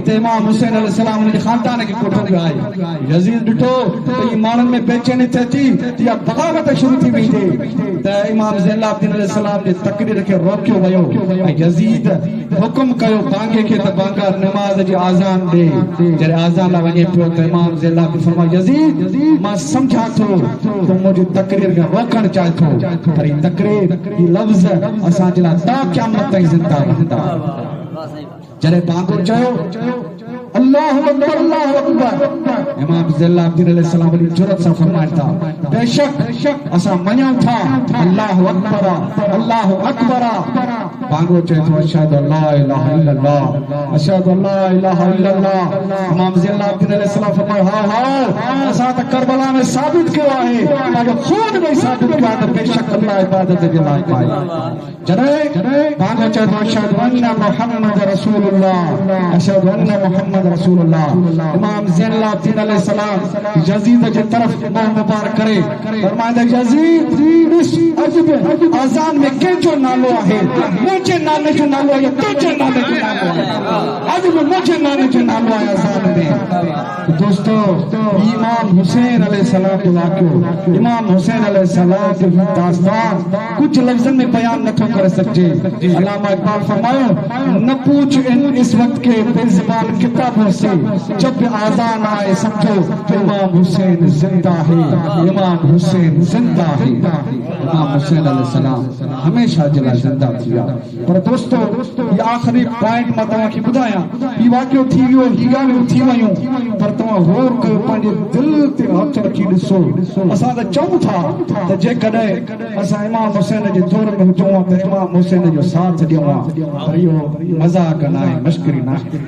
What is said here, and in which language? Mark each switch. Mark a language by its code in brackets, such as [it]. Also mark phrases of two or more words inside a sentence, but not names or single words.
[sd] त इमाम हुसैन अलैहिस्सलाम उन जे ख़ानदान खे कोठो वियो आहे यज़ीद ॾिठो त ही माण्हुनि में बेचैनी थिए थी इहा बग़ावत शुरू थी वई थिए त इमाम ज़ैनुल आबिदीन अलैहिस्सलाम जे तकरीर खे रोकियो वियो ऐं यज़ीद हुकुम कयो बांगे खे त बांगा नमाज़ जी आज़ान ॾे जॾहिं आज़ान लाइ वञे पियो त इमाम ज़ैनुल आबिदीन फरमायो यज़ीद मां सम्झां थो तूं मुंहिंजी तकरीर खे रोकणु चाहे थो पर ही तकरीर ही लफ़्ज़ असांजे लाइ ता क़यामत ताईं ज़िंदा रहंदा जॾहिं बांगो चयो [ar] الله أكبر الله أكبر [sd] इमाम ज़ैनुल आबिदीन अलैहिस्सलाम वॾी जुरत सां फरमाइनि था बेशक असां मञूं था [ar] الله أكبر الله أكبر [sd] बांगो चए थो [ar] أشهد أن لا إله إلا الله أشهد أن لا إله إلا الله [sd] इमाम ज़ैनुल आबिदीन अलैहिस्सलाम फरमायो हा असां त करबला में साबित कयो आहे पंहिंजो खून ॾेई साबित कयो आहे त बेशक अल्लाह इबादत जे लाइक़ आहे जॾहिं बांगो चए थो [ar] أشهد أن محمد رسول الله أشهد أن محمد رسول الله [sd] इमाम ज़ैनुल आबिदीन अलैहिस्सलाम यज़ीद जे तरफ मुंह मुबारक करे फरमाईंदा यज़ीद अॼु बि अज़ान में कंहिंजो नालो आहे मुंहिंजे नाले जो नालो आहे तुंहिंजे नाले जो नालो आहे अॼु बि मुंहिंजे नाले जो नालो आहे अज़ान में दोस्तो इमाम हुसैन अलैहिस्सलाम जो वाक़ियो इमाम हुसैन अलैहिस्सलाम जो दास्तान कुछ लफ्ज़न में बयान नथो करे सघिजे अल्लामा इक़बाल फरमायो [ur] نہ پوچھ اس وقت کے بےزبان کتابوں سے جب اذان آئے سمجھو امام حسین زندہ ہے امام حسین زندہ ہے इमाम हुसैन [sd] अलैहिस्सलाम हमेशा जला जिंदा थिया पर दोस्तों ये आखिरी पॉइंट मां तव्हांखे ॿुधायां ही वाक़ियो थी वियो ही ॻाल्हियूं थी वयूं पर तव्हां गौर कयो पंहिंजे दिलि ते हथ रखी ॾिसो असां त चऊं था त जेकॾहिं असां इमाम हुसैन जे दौर में हुजूं त इमाम हुसैन जो साथ ॾियूं पर इहो मज़ाक न आहे मश्करी न आहे